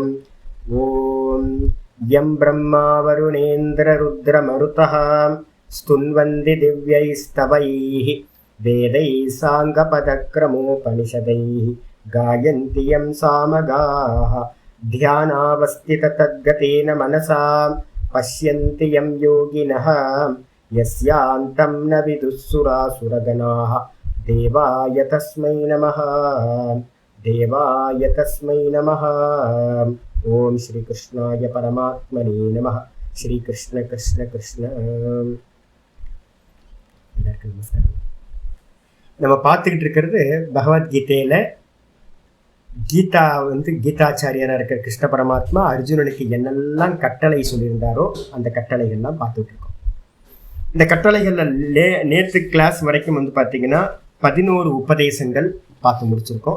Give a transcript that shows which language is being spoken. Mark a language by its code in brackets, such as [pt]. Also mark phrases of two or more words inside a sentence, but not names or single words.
[sa] ओम यं ब्रह्मा वरुणेन्द्र रुद्रमरुतः स्तुन्वन्ति दिव्यैस्तवैः वेदैः साङ्गपदक्रमोपनिषदैः गायन्ति यं सामगाः ध्यानावस्थिततद्गतेन मनसा पश्यन्ति यं योगिनः यस्यान्तं न विदुःसुरासुरगणाः देवाय तस्मै नमः। देवाय तस्मै नमः। ओम श्री कृष्णाय परमात्मने नमः। श्री कृष्ण कृष्ण कृष्ण। நமஸ்காரம். [ta] நம்ம பார்த்துக்கிட்டு இருக்கிறது பகவத்கீதையில கீதா கீதாச்சாரியராக இருக்கிற கிருஷ்ண பரமாத்மா அர்ஜுனனுக்கு என்னெல்லாம் கட்டளை சொல்லியிருந்தாரோ அந்த கட்டளைகள்லாம் பார்த்துட்டு இருக்கோம். இந்த கட்டளைகள்ல நேற்று கிளாஸ் வரைக்கும் பார்த்தீங்கன்னா 11 உபதேசங்கள் பார்த்து முடிச்சிருக்கோம்.